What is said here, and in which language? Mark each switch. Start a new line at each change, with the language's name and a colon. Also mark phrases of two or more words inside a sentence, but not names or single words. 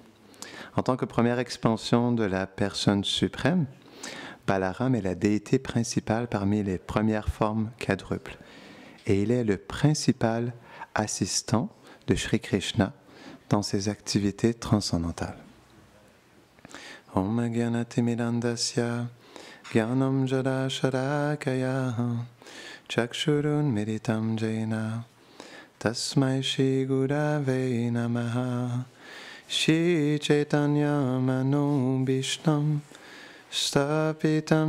French: En tant que première expansion de la personne suprême, Balaram est la déité principale parmi les premières formes quadruples. Et il est le principal assistant de Sri Krishna dans ses activités transcendantales.
Sanskrit: Om Gyanati Mirandasya Gyanam Jada Sharakaya Chakshurun Miritam Jaina Tasmai Shri Gurave Namaha Shri Chaitanya Mano Bhishnam Stapitam